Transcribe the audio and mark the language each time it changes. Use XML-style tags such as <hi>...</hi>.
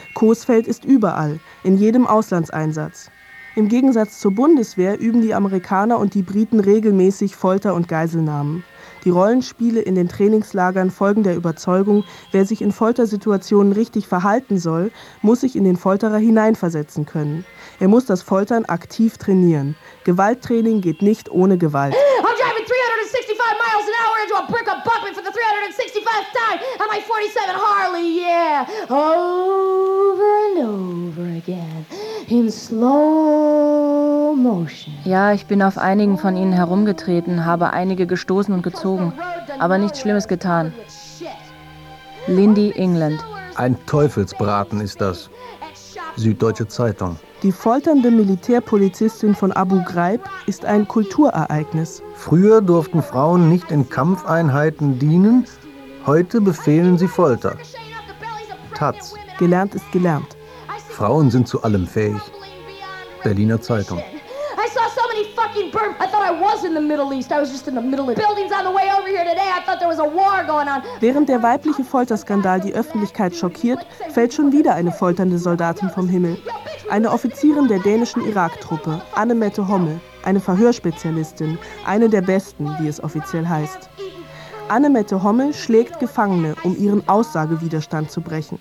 <de>Coesfeld ist überall, in jedem Auslandseinsatz. Im Gegensatz zur Bundeswehr üben die Amerikaner und die Briten regelmäßig Folter und Geiselnahmen. Die Rollenspiele in den Trainingslagern folgen der Überzeugung, wer sich in Foltersituationen richtig verhalten soll, muss sich in den Folterer hineinversetzen können. Er muss das Foltern aktiv trainieren. Gewalttraining geht nicht ohne Gewalt.</de> <en>I'm driving 365 miles an hour into a brick of bumping for the 365th time on my 47 Harley, yeah. Over and over again. In slow motion.</en> <de>Ja, ich bin auf einigen von ihnen herumgetreten, habe einige gestoßen und gezogen, aber nichts Schlimmes getan. Lindy England. Ein Teufelsbraten ist das. Süddeutsche Zeitung. Die folternde Militärpolizistin von Abu Ghraib ist ein Kulturereignis. Früher durften Frauen nicht in Kampfeinheiten dienen, heute befehlen sie Folter. Taz. Gelernt ist gelernt. Frauen sind zu allem fähig. Berliner Zeitung.</de> <en>Fucking burn. I thought I was in the Middle East. I was just in the middle of buildings on the way over here today. I thought there was a war going on.</en> <de>Während der weibliche Folterskandal die Öffentlichkeit schockiert, fällt schon wieder eine folternde Soldatin vom Himmel. Eine Offizierin der dänischen Irak-Truppe, Annemette Hommel, eine Verhörspezialistin, eine der besten, wie es offiziell heißt. Annemette Hommel schlägt Gefangene, um ihren Aussagewiderstand zu brechen.</de>